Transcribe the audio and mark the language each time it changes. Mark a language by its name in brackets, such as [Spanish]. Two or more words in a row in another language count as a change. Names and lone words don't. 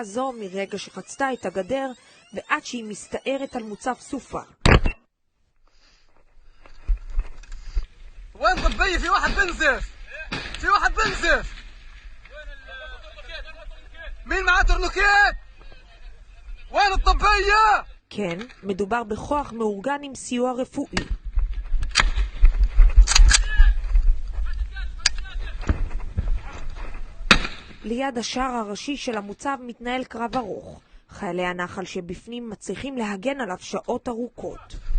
[Hebrew] הזו מרגע שחצתה את הגדר ועד שהיא מסתערת על מוצב סופה. [Arabic] وين طبية في واحد بنزف مين معاه تورنيكيت وين الطبية [Hebrew] כן, מדובר בכוח מאורגן עם סיוע רפואי. ליד השער הראשי של המוצב מתנהל קרב ארוך. חיילי הנחל שבפנים מצליחים להגן עליו שעות ארוכות.